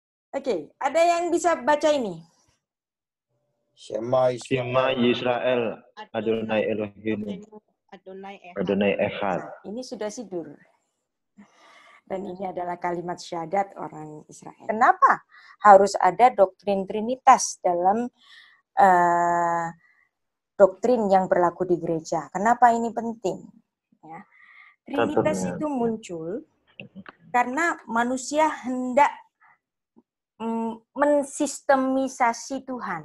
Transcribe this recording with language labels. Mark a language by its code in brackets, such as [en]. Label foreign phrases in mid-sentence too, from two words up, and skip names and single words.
[id] Oke, ada yang bisa baca ini? Shema Shema Israel. [he] ישראל, אדוני אלוהים, אדוני אחד. אדוני אחד. [id] Nah, ini sudah sidur. Dan ini adalah kalimat syahadat orang Israel. Kenapa harus ada doktrin Trinitas dalam doktrin yang berlaku di gereja? Kenapa ini penting? Ya. Trinitas itu muncul karena manusia hendak mensistemisasi Tuhan.